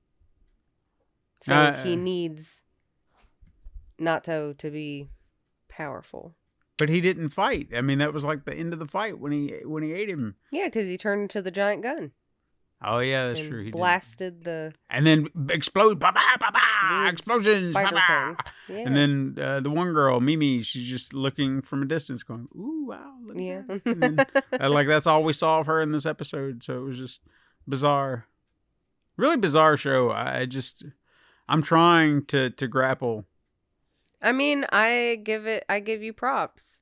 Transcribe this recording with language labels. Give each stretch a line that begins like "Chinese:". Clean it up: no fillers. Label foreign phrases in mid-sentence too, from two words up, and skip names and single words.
English: So he needs Nato to be powerful. But he didn't fight. I mean, that was like the end of the fight when he ate him. Yeah, because he turned into the giant gun. Oh yeah, that's and true. He blasted the and then explode, ba ba ba ba, explosions, ba ba. Yeah. And then the one girl, Mimi, she's just looking from a distance, going, "Ooh, wow!" Look at that. And then, like that's all we saw of her in this episode. So it was just bizarre, really bizarre show. I'm trying to grapple. I mean, I give you props.